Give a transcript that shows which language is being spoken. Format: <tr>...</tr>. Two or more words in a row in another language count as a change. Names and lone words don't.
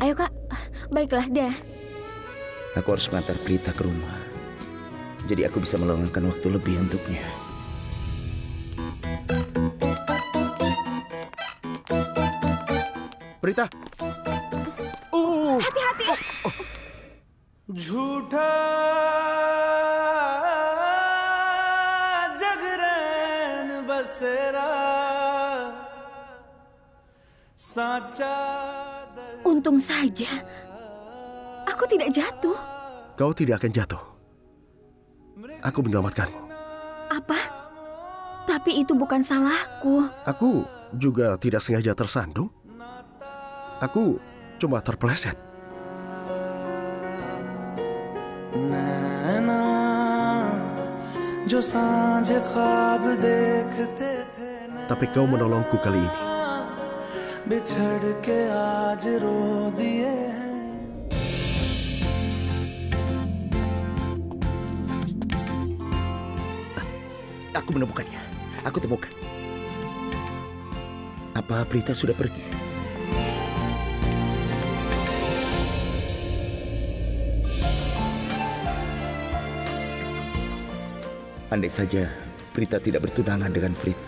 <id>Ayo, Kak. Baiklah, dah. Aku harus mengantar Prita ke rumah. Jadi aku bisa meluangkan waktu lebih untuknya. Prita. Hati-hati.</id> <hi>झूठा जगरैन बसेरा साचा.</hi> <id>Untung saja aku tidak jatuh. Kau tidak akan jatuh. Aku menyelamatkanmu. Apa? Tapi itu bukan salahku. Aku juga tidak sengaja tersandung. Aku cuma terpeleset.</id> <hi>नैना जो सांझ ख्वाब देखते थे,</hi> <id>Tapi kau menolongku kali ini.</id> <hi>बिछड़ के आज रो दिए हैं.</hi> <id>Aku menemukannya. Aku temukan. Apa Prita sudah pergi? Andai saja Prita tidak bertunangan dengan Prithvi.</id>